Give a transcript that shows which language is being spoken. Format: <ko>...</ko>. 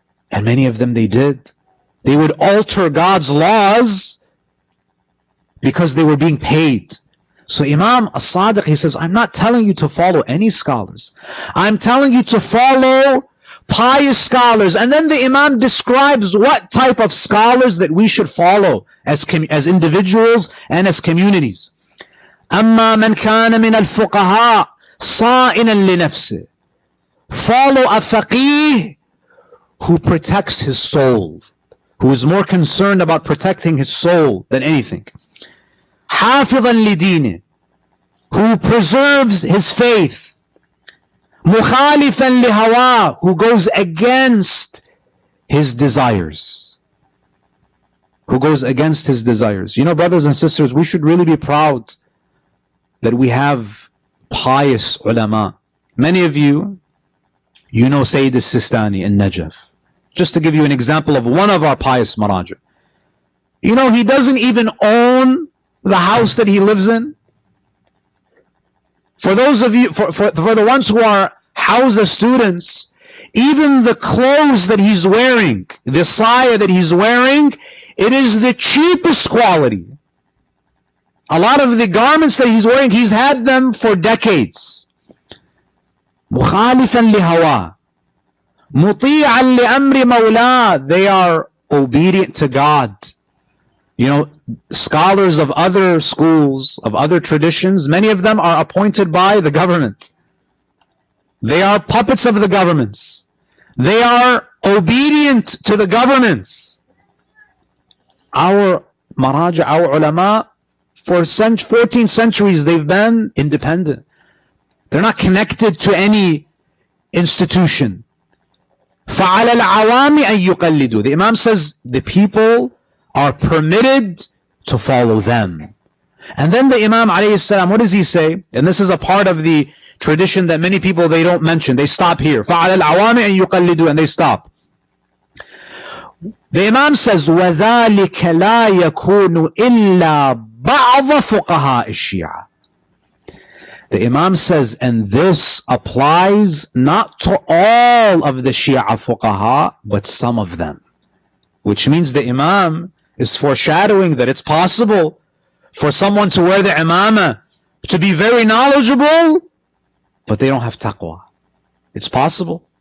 <en>And many of them, they did. They would alter God's laws because they were being paid. So Imam As-Sadiq, he says, I'm not telling you to follow any scholars. I'm telling you to follow pious scholars. And then the Imam describes what type of scholars that we should follow as individuals and as communities.</en> <ar>أما من كان من الفقهاء صائنا لنفسه.</ar> <en>Follow a faqih who protects his soul, who is more concerned about protecting his soul than anything.</en> <ar>حافظا لدينه,</ar> <en>who preserves his faith.</en> <ar>مخالفا لهواه,</ar> <en>who goes against his desires. Who goes against his desires. You know, brothers and sisters, we should really be proud that we have pious ulama. Many of you, you know Sayyid al-Sistani in Najaf, just to give you an example of one of our pious maraja. You know, he doesn't even own the house that he lives in. For those of you, for the ones who are Hawza students, even the clothes that he's wearing, the saya that he's wearing, it is the cheapest quality. A lot of the garments that he's wearing, he's had them for decades.</en> <ar>مخالفا لهواه مطيعا لأمر مولاه.</ar> <en>They are obedient to God. You know, scholars of other schools, of other traditions, many of them are appointed by the government. They are puppets of the governments. They are obedient to the governments. Our maraja, our ulama, for 14 centuries, they've been independent. They're not connected to any institution.</en> <ar>فَعَلَى الْعَوَامِ أَن يُقَلِّدُوا.</ar> <en>The Imam says the people are permitted to follow them. And then the Imam alayhi salam, what does he say? And this is a part of the tradition that many people, they don't mention. They stop here.</en> <ar>فَعَلَى الْعَوَامِ أَن يُقَلِّدُوا.</ar> <en>And they stop. The Imam says,</en> <ar>وَذَلِكَ لَا يَكُونُ إِلَّا بَعْضَ فُقَهَاءِ الشِّيعَةِ.</ar> <en>The Imam says, and this applies not to all of the Shia fuqaha, but some of them. Which means the Imam is foreshadowing that it's possible for someone to wear the imamah, to be very knowledgeable, but they don't have taqwa. It's possible.</en>